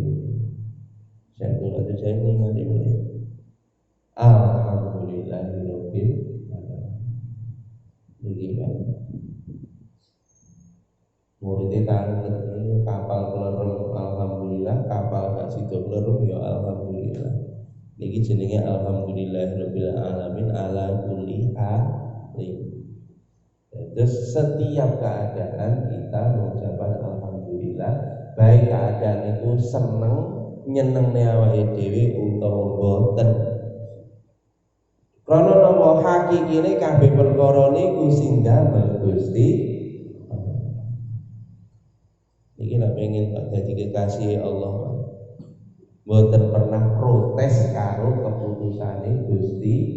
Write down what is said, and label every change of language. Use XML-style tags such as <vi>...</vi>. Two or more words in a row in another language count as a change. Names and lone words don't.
<jv>Saya kudu saya ningali melih.</jv> <ar>الحمد لله رب العالمين.</ar> <jv>Niki Pak. Muridé tanget niku kapal kelerem alhamdulillah, kapal gak sida kelerem ya alhamdulillah. Niki jenenge</jv> <ar>الحمد لله رب العالمين على كل حال.</ar> <id>Terus setiap keadaan kita mengucapkan alhamdulillah, baik keadaan itu</id> <jv>seneng nyenengne awake dhewe utawa boten. Krana napa hakikine kabeh perkara niku sing damel Gusti. Iki nek pengen dadi kekasih Allah, mboten pernah protes karo keputusane Gusti.</jv>